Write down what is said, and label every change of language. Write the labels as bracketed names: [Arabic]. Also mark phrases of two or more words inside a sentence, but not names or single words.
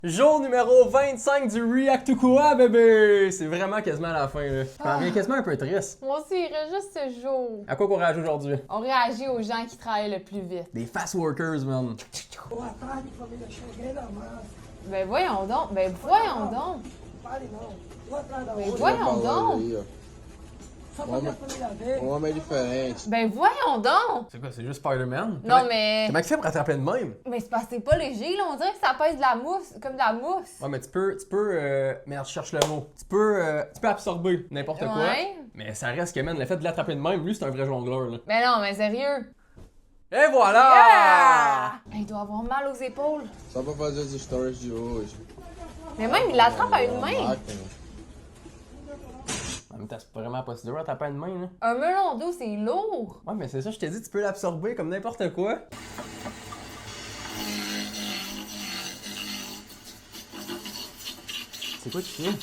[French] Jour numéro 25 du React to Quoi, bébé! C'est vraiment quasiment à la fin, là. Je m'en viens quasiment un peu triste. Moi aussi, il reste juste ce jour. À quoi qu'on réagit aujourd'hui? On réagit aux gens qui travaillent le plus vite. [English] Des fast workers, man. [Portuguese] Boa tarde, família. Cheguei na massa. [French] Ben voyons donc, ben voyons donc. [Portuguese] Pare não. Boa tarde, [French] Ben [Portuguese] hoje. [French] voyons donc. [Portuguese] Aí, ó. Só pra minha família ver. Homem é diferente. [French] Ben voyons donc. C'est quoi, c'est juste Spider-Man? Non mais... Comment il fait pour attraper de même? Mais c'est parce que c'est pas léger là, on dirait que ça pèse de la mousse, comme de la mousse. Ouais, mais tu peux, merde, je cherche le mot. Tu peux absorber n'importe quoi. Ouais. Mais ça reste que, man, le fait de l'attraper de même, lui, c'est un vrai jongleur, là. Ben non, mais sérieux. Et voilà! Ah! Il doit avoir mal aux épaules. [Portuguese] Só pra fazer os stories de hoje. [French] Mais même, il l'attrape à une main. [Portuguese] Máquina. [French] En même temps, c'est vraiment pas si dur à taper une main, là. Un melon d'eau, c'est lourd. Ouais, mais c'est ça, je t'ai dit, tu peux l'absorber comme n'importe quoi. C'est quoi tu fais?